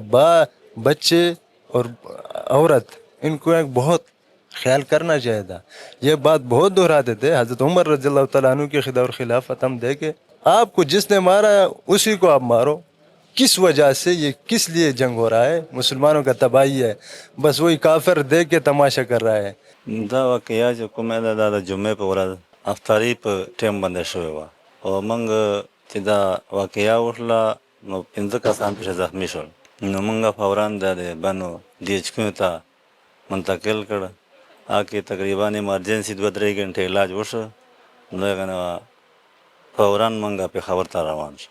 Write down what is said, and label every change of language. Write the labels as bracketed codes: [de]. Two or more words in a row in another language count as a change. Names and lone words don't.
[ur] بچے اور عورت، ان کو ایک بہت خیال کرنا چاہیے تھا۔ یہ بات بہت دہراتے تھے حضرت عمر [ar] رضی اللہ تعالیٰ عنہ [ur] کے دور خلافت ہم دیکھے، آپ کو جس نے مارا اسی کو آپ مارو، کس وجہ سے، یہ کس لیے جنگ ہو رہا ہے؟ مسلمانوں کا تباہی ہے، بس وہی کافر دیکھ کے تماشا کر رہا ہے۔ [ps] دا واقعیا چې کومه ده دا د جمعې په ورځ افطاري په ټیم باندې شوې وه، او موږ چې دا واقعیا وشوله نو 15 کسان پکې زخمي شول، نو موږ فوراً د بنو DHQ ته منتقل کړ، هغې تقریبا ایمرجنسي 2-3 ګنټې علاج وشو، نو هغه نه فوراً موږ پېښور ته روان شو.